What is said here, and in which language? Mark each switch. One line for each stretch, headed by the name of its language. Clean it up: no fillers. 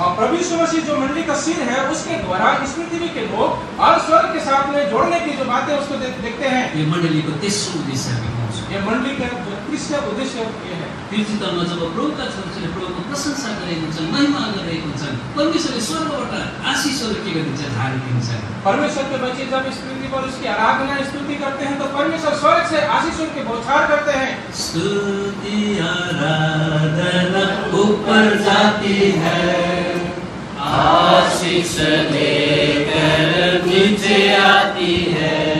Hindi: और प्रभु यीशु मसीह जो मंडली का सिर है उसके द्वारा इस पृथ्वी के लोग और स्वर्ग के साथ में जोड़ने की जो बातें उसको देखते हैं।
Nepali: यो मण्डलीको तेस्रो उद्देश्य हामी पाउँछौँ।
Hindi: ये मंडली का जो तीसरा उद्देश्य ये है,
Nepali: पृथ्वीतलमा जब प्रभुका छोराछोरीले प्रभुको प्रशंसा गरेको हुन्छन्, महिमा गरेको हुन्छन्, परमेश्वरले स्वर्गबाट आशीषहरू के गरिदिन्छ, झारिदिन्छ।
Hindi: परमेश्वर के बच्चे जब इस पृथ्वी पर उसकी आराधना स्तुति करते हैं तो परमेश्वर स्वर्ग से आशीषों की बौछार करते हैं। स्तुति आराधना ऊपर जाती है, आशीष लेकर नीचे आती है।